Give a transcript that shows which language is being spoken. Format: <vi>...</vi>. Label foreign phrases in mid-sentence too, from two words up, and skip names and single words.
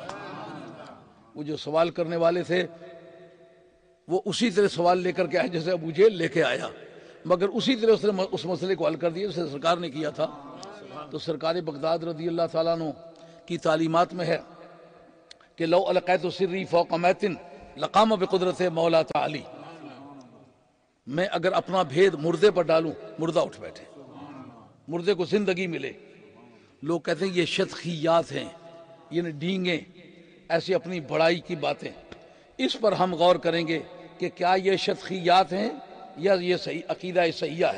<ur>وہ جو سوال کرنے والے تھے وہ اسی طرح سوال لے کر کے آئے جیسے ابو جہل لے کے آیا، مگر اسی طرح اس نے اس مسئلے کو حل کر دیا جسے سرکار نے کیا تھا۔ تو سرکار بغداد</ur> <ar>رضی اللہ تعالیٰ عنہ</ar> <ur>کی تعلیمات میں ہے کہ</ur> <ar>لو القیت سری فوق میتن لقام بقدرت مولا تعالی،</ar> <ur>میں اگر اپنا بھید مردے پر ڈالوں مردہ اٹھ بیٹھے، مردے کو زندگی ملے۔ لوگ کہتے ہیں یہ شتخیات ہیں، یہ ڈینگیں، ایسی اپنی بڑائی کی باتیں۔ اس پر ہم غور کریں گے کہ کیا یہ شتخیات ہیں یا یہ صحیح عقیدہ صحیحہ ہے۔</ur>